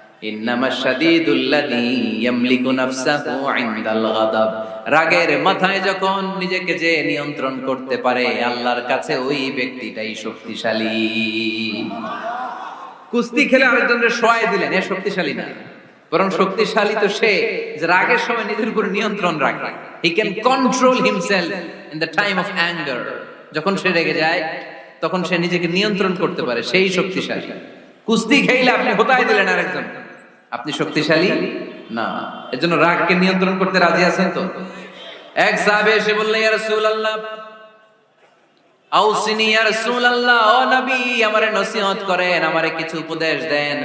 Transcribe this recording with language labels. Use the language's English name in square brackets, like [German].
[Arabic] ইন্নামাশ শাদীদুল্লাযী ইয়ামলিকু নাফসাহু ইনদাল গাদাব, [Bangla] রাগের মাথায় যখন নিজেকে যে নিয়ন্ত্রণ করতে পারে আল্লাহর কাছে ওই ব্যক্তিটাই শক্তিশালী। কুস্তি খেলে আরেকজনকে শোয়াই দিলেন, এ শক্তিশালী না। বরং শক্তিশালী তো সে যে রাগের সময় নিজের উপর নিয়ন্ত্রণ রাখে। [English] He can control himself in the time of anger. [Bangla] যখন সে রেগে যায় তখন সে নিজেকে নিয়ন্ত্রণ করতে পারে, সেই শক্তিশালী। কুস্তি খেলে আপনি হতাই দিলেন আরেকজন, আপনি শক্তিশালী না। এজন্য রাগকে নিয়ন্ত্রণ করতে রাজি আছেন তো? এক সাহাবী এসে বললেন [Arabic] ইয়া রাসূলুল্লাহ আউসিনি ইয়া রাসূলুল্লাহ, [Bangla] ও নবী আমারে নসিহত করেন, আমারে কিছু উপদেশ দেন।